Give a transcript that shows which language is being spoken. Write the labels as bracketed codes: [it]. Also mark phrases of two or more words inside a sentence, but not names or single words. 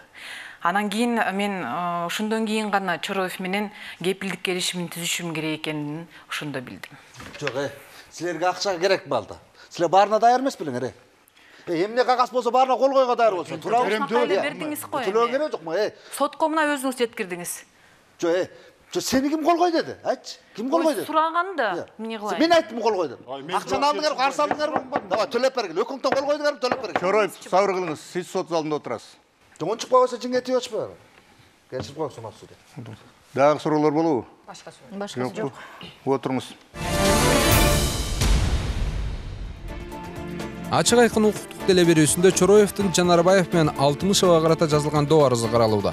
[ky] Анан кийин мен ошондон кийин гана Чороев менен кепилдик келишимин түзүшүм керек экенин ошондо билдим. Жок, силерге акча керек балда. Силер баарына даяр эмес белең, эмне кагаз болсо баарына кол койго даяр болсун. Бердиңиз го. Төлөө керек жокму? Сотко мына өзүңүз жеткирдиңиз. Жок, Сени ким кол кой деди? Айт. Ким кол кой деди? Сураганда эмне кылайын? Мен айттым кол кой дедим. Акчаны алдыңар, каршы алдыңар. Давай төлөп бергил. Өкүңтөн кол койдуңар, төлөп бергил. Чороев, сабыр кылыңыз. Сиз сот залында отурасыз. Жоңон чыкпай койсо жиңге тиеп атышпайбы? Кечирип койсун судья. Дагы суроолор болобу? Башкасы жок. Отуруңуз. Ачык айкын укуктук деле берүүсүндө Чороевдин Жанарбаев менен Алтымышевага карата жазылган доо арызы каралууда.